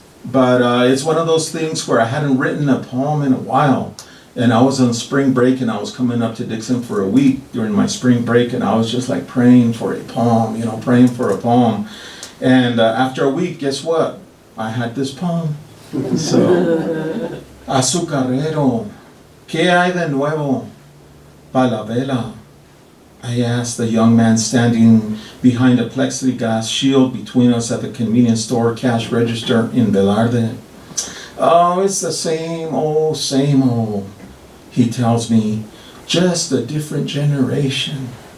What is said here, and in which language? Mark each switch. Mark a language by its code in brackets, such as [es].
[en] But it's one of those things where I hadn't written a poem in a while. And I was on spring break, and I was coming up to Dixon for a week during my spring break, and I was just like praying for a poem, praying for a poem. And after a week, guess what? I had this poem. [es] So, Azucarero, ¿qué hay de nuevo pa la vela? [en] I asked the young man standing behind a plexiglass shield between us at the convenience store cash register in Velarde. Oh, it's the same old, he tells me, just a different generation.